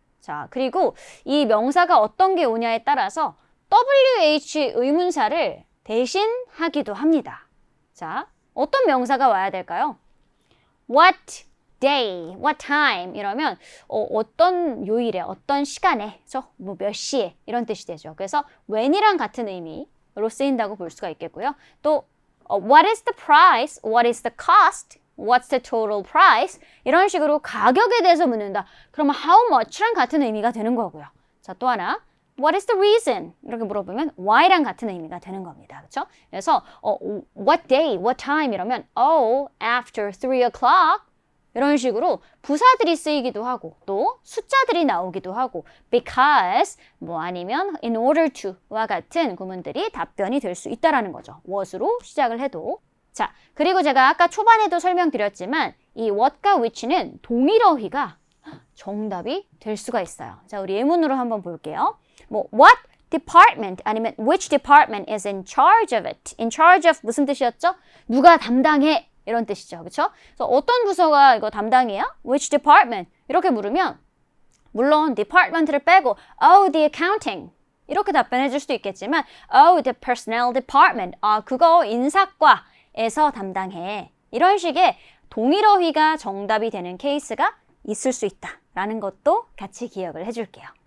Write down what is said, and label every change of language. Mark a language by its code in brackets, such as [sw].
[ko] 자, 그리고 이 명사가 어떤 게 오냐에 따라서 WH 의문사를 대신하기도 합니다. 자, 어떤 명사가 와야 될까요? [en] What day, what time [ko] 이러면 어떤 요일에, 어떤 시간에, 뭐 몇 시에 이런 뜻이 되죠. 그래서 when이랑 같은 의미로 쓰인다고 볼 수가 있겠고요. 또 [en] what is the price, what is the cost, what's the total price [ko] 이런 식으로 가격에 대해서 묻는다. 그러면 how much랑 같은 의미가 되는 거고요. 자, 또 하나 [en] what is the reason [ko] 이렇게 물어보면 why랑 같은 의미가 되는 겁니다. 그렇죠? 그래서 [en] what day, what time [ko] 이러면 [en] after 3 o'clock [ko] 이런 식으로 부사들이 쓰이기도 하고 또 숫자들이 나오기도 하고 because 뭐 아니면 [en] in order to [ko] 와 같은 구문들이 답변이 될 수 있다라는 거죠. what으로 시작을 해도. 자, 그리고 제가 아까 초반에도 설명드렸지만 이 what과 which는 동일어휘가 정답이 될 수가 있어요. 자, 우리 예문으로 한번 볼게요. [en] 뭐 what department [ko] 아니면 [en] which department is in charge of it. [ko] in charge of 무슨 뜻이었죠? 누가 담당해 이런 뜻이죠. 그렇죠? 그래서 어떤 부서가 이거 담당이야? [en] which department [ko] 이렇게 물으면 물론 department를 빼고 the accounting 이렇게 답변해 줄 수도 있겠지만 [en] the personnel department [ko] 그거 인사과에서 담당해 이런 식의 동일어휘가 정답이 되는 케이스가 있을 수 있다라는 것도 같이 기억을 해줄게요.